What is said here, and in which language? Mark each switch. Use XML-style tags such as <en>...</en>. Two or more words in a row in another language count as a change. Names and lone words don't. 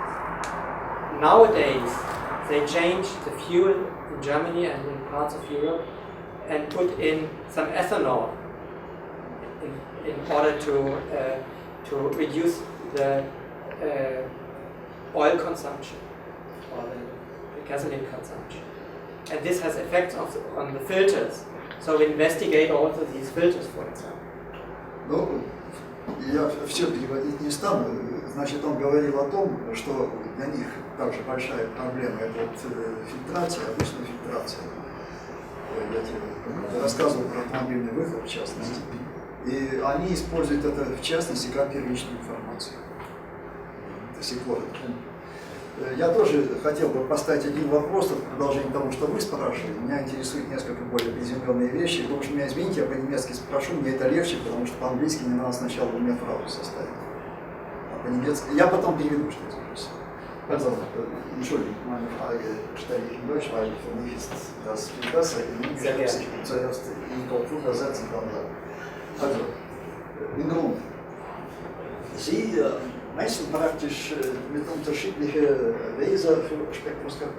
<en>Nowadays, they changed the fuel in Germany and in parts of Europe and put in some ethanol in order to reduce the oil consumption or the gasoline consumption. And this has effects on the filters. So we investigate also these filters, for example.</en> <ru>Ну, я все переводить не стану. Значит, он говорил о том, что для них также большая проблема это вот фильтрация, обычная фильтрация. Я тебе рассказывал про автомобильный выхлоп, в частности. И они используют это, в частности, как первичную информацию. До сих пор. Я тоже хотел бы поставить один вопрос в продолжение того, что вы спрашивали. Меня интересуют несколько более приземленные вещи. Вы уж меня извините, я по-немецки спрошу, мне это легче, потому что по-английски мне надо сначала у меня фразу составить. А по-немецки я потом переведу, что я спросил.</ru> <de>Also, Entschuldigung, meine Frage stelle ich in Deutsch, weil für mich ist das viel besser. Ich muss zuerst in Kopf übersetzen, dann sagen. Also, im Grund. Sie messen praktisch mit unterschiedlichen Laser für Spektroskopie.</de>